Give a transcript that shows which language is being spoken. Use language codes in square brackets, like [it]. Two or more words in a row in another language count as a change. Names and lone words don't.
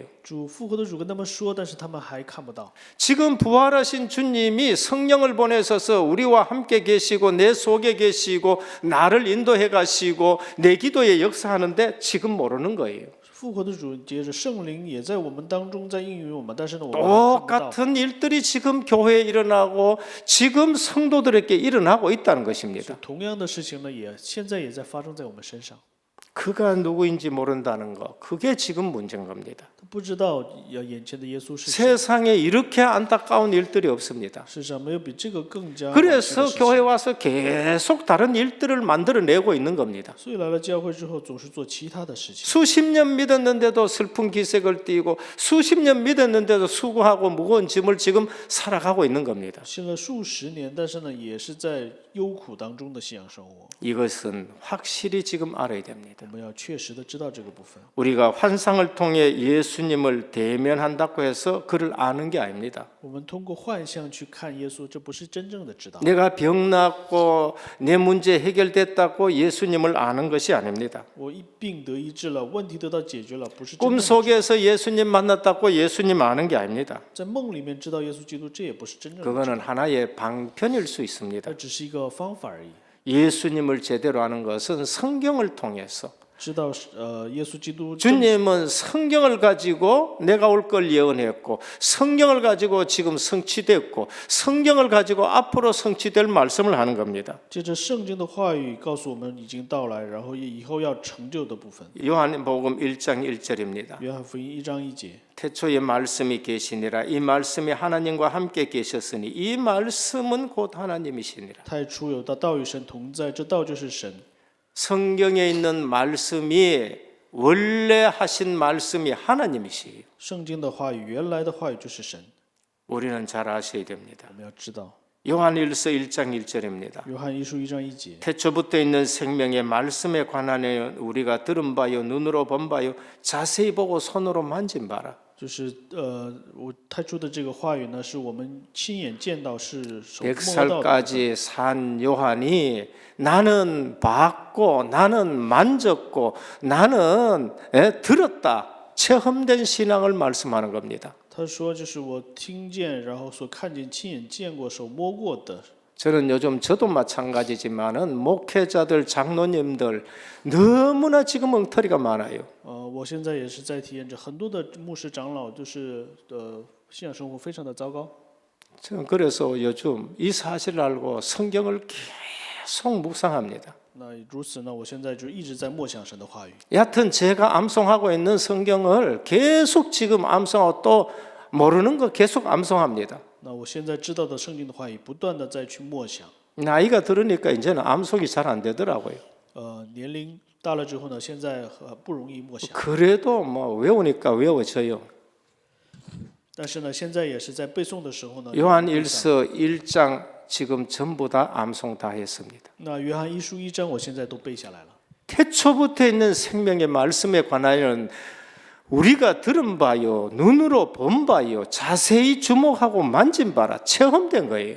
[zh] 主复活的主跟他们说，但是他们还看不到。 [ko] 지금 부활하신 주님이 성령을 보내셔서 우리와 함께 계시고 내 속에 계시고 나를 인도해 가시고 내 기도에 역사하는데 지금 모르는 거예요. [zh] 复活的主接着圣灵也在我们当中在应允我们，但是呢，我们还看不到。 [ko] 똑같은 일들이 지금 교회에 일어나고 지금 성도들에게 일어나고 있다는 것입니다. [zh] 同样的事情呢，现在也在发生在我们身上。 [ko] 그가 누구인지 모른다는 거, 그게 지금 문제인 겁니다. [zh] 他不知道眼前的耶稣是谁。 [ko] 세상에 이렇게 안타까운 일들이 없습니다. [zh] 世上没有比这个更加。 [ko] 그래서 교회 와서 계속 다른 일들을 만들어내고 있는 겁니다. [zh] 所以来了教会之后，总是做其他的事情。 [ko] 수십 년 믿었는데도 슬픈 기색을 띠고 수십 년 믿었는데도 수고하고 무거운 짐을 지금 살아가고 있는 겁니다. [zh] 信了数十年，但是呢，也是在忧苦当中的信仰生活。 [ko] 이것은 확실히 지금 알아야 됩니다. [zh] 我们要确实的知道这个部分。 [ko] 우리가 환상을 통해 예수님을 대면한다고 해서 그를 아는 게 아닙니다. [zh] 我们通过幻象去看耶稣，这不是真正的知道。 [ko] 내가 병 낫고 내 문제 해결됐다고 예수님을 아는 것이 아닙니다. [zh] 我一病得医治了，问题得到解决了，不是真正 [ko] 꿈 [zh] 的知道。 [ko] 속에서 예수님 만났다고 예수님 아는 게 아닙니다. [zh] 在梦里面知道耶稣基督，这也不是真正的知道， [ko] 그거는 하나의 방편일 수 있습니다. [zh] 它只是一个方法而已。 [ko] 예수님을 제대로 아는 것은 성경을 통해서 [zh] 知道耶稣基督 [ko] 주님은 성경을 가지고 내가 올 걸 예언했고 성경을 가지고 지금 성취됐고 성경을 가지고 앞으로 성취될 말씀을 하는 겁니다. [zh] 借着圣经的话语告诉我们已经到来，然后以后要成就的部分。 [ko] 요한복음 1장 1절입니다. [zh] 约翰福音1章1节， [ko] 태초에 말씀이 계시니라 이 말씀이 하나님과 함께 계셨으니 이 말씀은 곧 하나님이시니라. [zh] 太初有道，道与神同在，这道就是神。 [ko] 성경에 있는 말씀이 원래 하신 말씀이 하나님이시에요. [zh] 圣经的话语，原来的话语就是神。 [ko] 우리는 잘 아셔야 됩니다. [zh] 我们要知道， [ko] 요한일서 1장 1절입니다. [zh] 约翰一书1章1节， [ko] 태초부터 있는 생명의 말씀에 관하여 우리가 들은 바요 눈으로 본 바요 자세히 보고 손으로 만진 바라. [zh] 就是我太初的这个话语呢，是我们亲眼见到，是手摸到的。 [ko] 100살까지 산 요한이 나는 봤고 나는 만졌고 나는 들었다. 체험된 신앙을 말씀하는 겁니다. [zh] 他说，就是我听见，然后所看见、亲眼见过、手摸过的。 [ko] 저는 요즘 저도 마찬가지지만은 목회자들 장로님들 너무나 지금 엉터리가 많아요. [zh] 我现在也是在体验着很多的牧师长老，就是信仰生活非常的糟糕。 [ko] 저는 그래서 요즘 이 사실을 알고 성경을 계속 묵상합니다. [zh] 那如此呢，我现在就一直在默想神的话语。 [ko] 여하튼 제가 암송하고 있는 성경을 계속 지금 암송하고 또 모르는 거 계속 암송합니다. [zh] 那我现在知道的圣经的话语，不断的再去默想。 [ko] 나이가 들으니까 이제는 암송이 잘 안 되더라고요. [zh] 年龄大了之后呢，现在不容易默想。 [ko] 그래도 뭐 외우니까 외워져요. [zh] 但是呢，现在也是在背诵的时候呢。 [ko] 요한일서 1장 지금 전부 다 암송 다 했습니다. [zh] 那约翰一书1章，我现在都背下来了。 [ko] 태초부터 있는 생명의 말씀에 관하여는 우리가 들은 바요, 눈으로 본 바요, 자세히 주목하고 만진 바라 체험된 거예요.